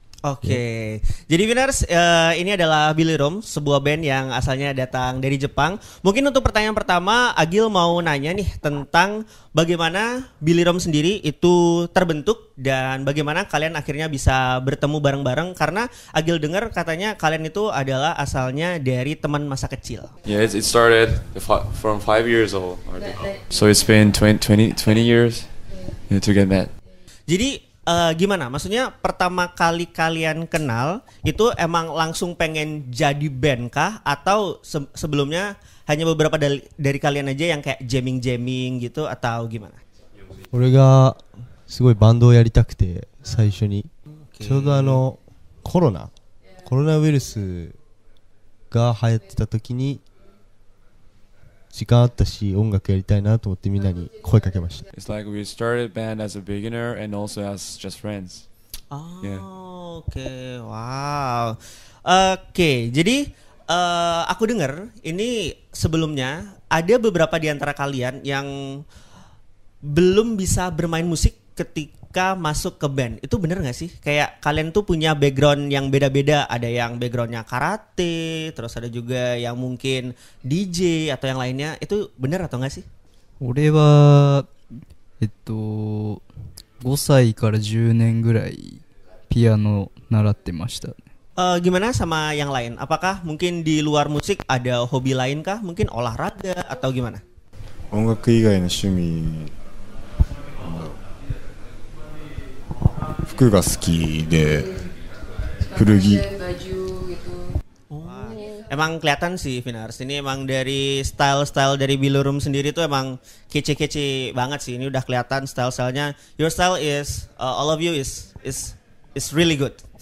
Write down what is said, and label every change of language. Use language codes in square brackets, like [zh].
[id] Oke, jadi Winners, ini adalah Bilirum, sebuah band yang asalnya datang dari Jepang. Mungkin untuk pertanyaan pertama, Agil mau nanya nih tentang bagaimana Bilirum sendiri itu terbentuk dan bagaimana kalian akhirnya bisa bertemu bareng-bareng. Karena Agil dengar katanya kalian itu adalah asalnya dari teman masa kecil. [en] Yeah, it started from 5 years old. So it's been 20 years to get that. [id] Jadi gimana? Maksudnya pertama kali kalian kenal itu emang langsung pengen jadi band kah? Atau sebelumnya hanya beberapa dari kalian aja yang kayak jamming gitu atau gimana? [ja] 俺がすごいバンドをやりたくて最初にちょうどコロナウイルスが流行ってた時に時間あったし音楽やりたいなと思ってみんなに声かけました。 [en] It's like we started band as a beginner and also as just friends. Oh, Yeah. [id] Oke, wow. Oke, jadi aku dengar ini sebelumnya ada beberapa di antara kalian yang belum bisa bermain musik ketika masuk ke band. Itu bener gak sih? Kayak kalian tuh punya background yang beda-beda. Ada yang backgroundnya karate, terus ada juga yang mungkin DJ atau yang lainnya. Itu bener atau gak sih? [ja] 俺は5歳から10年ぐらいピアノ習ってました。 [id] Gimana sama yang lain? Apakah mungkin di luar musik ada hobi lain kah? Mungkin olahraga atau gimana? [ja] 音楽以外の趣味、服が好きで古着 [id] Emang kelihatan sih Vinars, ini emang dari style dari Bilirum sendiri tuh emang kece-kece banget sih. Ini udah kelihatan style-stylenya. [en] Your style is all of you is really good.